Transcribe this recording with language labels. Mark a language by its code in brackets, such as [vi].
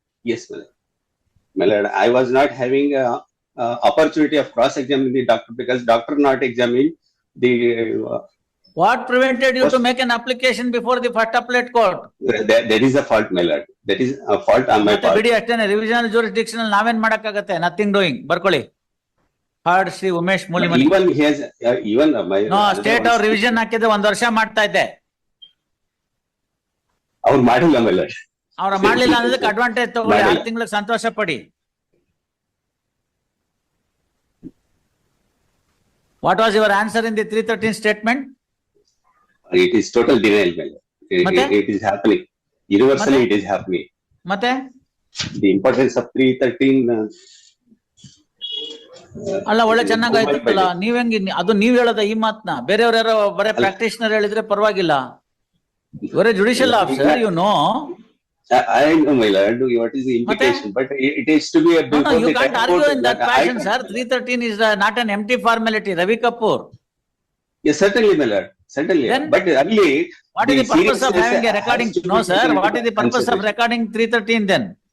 [en] Yes, my lord. My lord, I was not having a opportunity of cross-examining the doctor because doctor not examined the... What prevented you to make an application before the first appellate court? There is a fault, my lord. That is a fault on my part. [kn] ಬಿಡಿ ಅಷ್ಟೇನೆ. ರಿವಿಷನಲ್ jurisdiction ನಾವೇನ್ ಮಾಡಕ್ಕಾಗತ್ತೆ? [en] Nothing doing. [kn] ಬರ್ಕೊಳ್ಳಿ. Hard Shri Umesh Mulimani. [en] Even he has even my... [kn] No, state ಅವ್ರ revision ಹಾಕಿದ್ರೆ 1 ವರ್ಷ ಮಾಡ್ತಾ ಇದ್ದೆ. ಅವ್ರು ಮಾಡಿಲ್ಲ, [en] my lord. [kn] ಅವ್ರ ಮಾಡ್ಲಿಲ್ಲ ಅನ್ನೋದಕ್ಕೆ ಅಡ್ವಾಂಟೇಜ್ ತಗೊಳ್ಳಿ. 6 ತಿಂಗಳಿಗೆ ಸಂತೋಷ ಪಡಿ. [en] What was your answer in the 313 statement? It is total denial, my lord. It is happening. Universally, it is happening. [kn] ಮತ್ತೆ [en] the importance of 313 [kn] ಅಲ್ಲ, ಒಳ್ಳೆ ಚೆನ್ನಾಗಾಯ್ತಲ್ಲ. ನೀವ್ ಹೆಂಗ್ ಅದು ನೀವ್ ಹೇಳೋದ ಈ ಮಾತ್ನ? ಬೇರೆಯವ್ರ ಯಾರೋ ಬರೇ ಪ್ರಾಕ್ಟೀಷನರ್ ಹೇಳಿದ್ರೆ ಪರವಾಗಿಲ್ಲ. ಇವರೇ judicial officer, [en] You know. I know, my lord, what is the implication, but it is to be a... No, you can't argue in that fashion, sir. 313 is not an empty formality. Ravi Kapoor. Yes, certainly, my lord. Certainly. Then, but early... What is the purpose of having a recording? No, sir. What is the purpose of recording 313 then?